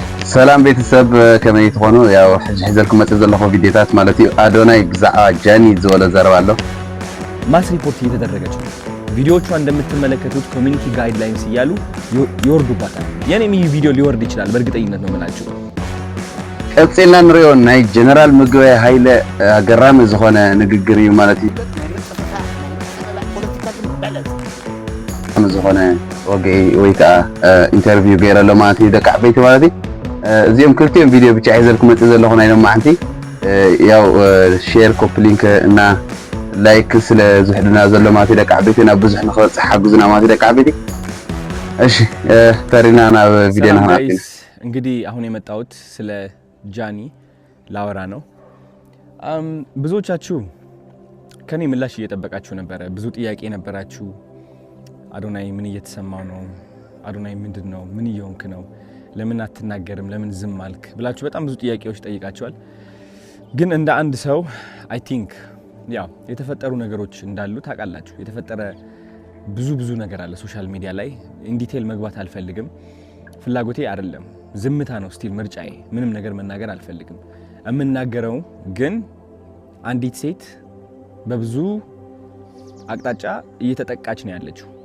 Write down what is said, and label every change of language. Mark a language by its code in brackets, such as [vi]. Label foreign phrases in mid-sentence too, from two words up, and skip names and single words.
[ti] ሰላም ቤተሰብ ከመይ ትኾኑ ያው ሕዝልኩም መጽ ዘለኹ ቪዲዮታት ማለት እዩ አዶናይ ብዛዕባ ጃኒ ዝወለ ዘረባ ኣሎ [am] ማስ ሪፖርት እየተደረገች ነው ቪዲዮዎቿ እንደምትመለከቱት [en] community guidelines [am] እያሉ ይወርዱባታል የኔም ይህ ቪዲዮ ሊወርድ ይችላል በእርግጠኝነት ነው የምላችሁ [ti] ቀጽልና ንሪዮ ናይ ጀነራል ምግበይ ኃይለ አገራሚ ዝኾነ ንግግር እዩ ማለት እዩ ዝኾነ ወይ ከዓ ኢንተርቪው ገይረሎ ማለት እዩ ደቂ ዓበይቲ ማለት እዩ እዚኦም ክልቲኦም ቪዲዮ ብቻ ሒዘልኩም መጽ ዘለኹ ናይ ሎማዓንቲ ያው [en] share copy link [ti] እና ላይክ ስለ ዝሕድና ዘሎ ማለት ደቂ ዓበይቲ ናብ ብዙሕ ንኽበጽሕ ሓግዙና ማለት ደቂ ዓበይቲ እሺ ተሪና ናብ ቪዲዮ ናህናት [am] እንግዲህ አሁን የመጣሁት ስለ ጃኒ ላወራ ነው ብዙዎቻችሁ ከኔ ምላሽ እየጠበቃችሁ ነበር ብዙ ጥያቄ ነበራችሁ አዶናይ ምን እየተሰማው ነው አዶናይ ምንድነው ምን እየሆንክ ነው ለምን አትናገርም ለምን ዝም አልክ ብላችሁ በጣም ብዙ ጥያቄዎች ጠይቃችኋል ግን እንደ አንድ ሰው [en] I think [am] ያው የተፈጠሩ ነገሮች እንዳሉ ታውቃላችሁ የተፈጠረ ብዙ ነገር አለ [en] social media [am] ላይ [en] in detail [am] መግባት አልፈልግም ፍላጎቴ አይደለም ዝምታ ነው ስቲል ምርጫዬ ምንም ነገር መናገር አልፈልግም እምናገረው ግን አንዲት ሴት በብዙ አቅጣጫ እየተጠቃች ነው ያለችው